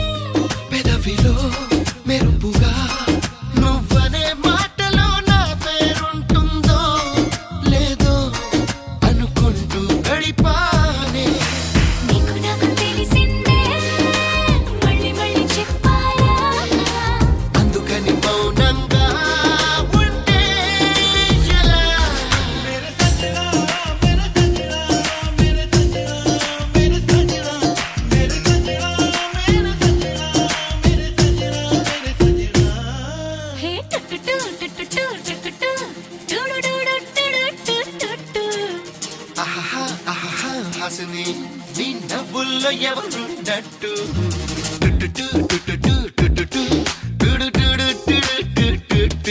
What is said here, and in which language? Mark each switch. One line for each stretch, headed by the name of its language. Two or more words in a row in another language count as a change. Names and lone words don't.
Telugu: పెదవిలో మెరుపుగా నువ్వనే మాటలో నా పేరుంటుందో లేదో అనుకుంటూ గడిపానే నీకు నాకు తెలిసిందే మళ్ళీ మళ్ళీ చెప్పాలా అందుకని మౌనంగా ఉంటే ఎలా
Hindi: मेरे सजना मेरे सजना मेरे सजना मेरे सजना मेरे सजना मेरे सजना मेरे सजना मेरे सजना హే టుటుటు టుటుటు టుటుటు టుడుడుడుడుడుడుడు
Telugu: ఆహా ఆహా హాసిని నీ నవ్వుల్లో ఎవరున్నట్టు టుటుటు టుటుటు టుటుటు టుడు టుడు టుడు టుటుటు